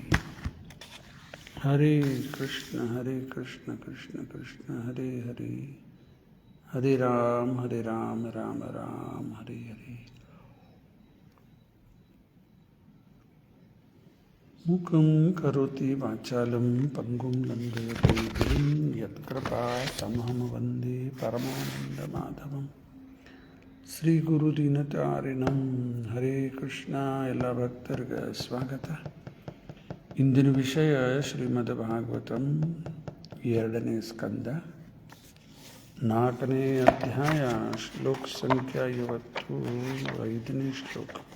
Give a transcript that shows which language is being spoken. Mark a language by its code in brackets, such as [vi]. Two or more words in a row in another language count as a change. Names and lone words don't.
[sa] ಹರೇ ಕೃಷ್ಣ ಕೃಷ್ಣ ಕೃಷ್ಣ ಹರೇ ಹರೇ, ಹರೇ ರಾಮ ರಾಮ ರಾಮ ಹರೇ ಹರೇ. ಮುಖಂ ಕರೋತಿ ವಾಚಾಲಂ ಪಂಗುಂ ಲಂಘಯತೆ ಗಿರಿಂ ಯತ್ಕೃಪಾ ತಮಹಂ ವಂದೇ ಪರಮಾನಂದ ಮಾಧವಂ. ಶ್ರೀ ಗುರು ದೀನತಾರಿಣಂ. ಹರೇ ಕೃಷ್ಣ. [kn] ಎಲ್ಲ ಭಕ್ತರಿಗೆ ಸ್ವಾಗತ. ಇಂದಿನ ವಿಷಯ ಶ್ರೀಮದ್ ಭಾಗವತಂ 2ನೇ ಸ್ಕಂದ 4ನೇ ಅಧ್ಯಾಯ ಶ್ಲೋಕ ಸಂಖ್ಯಾ 55ನೇ ಶ್ಲೋಕ.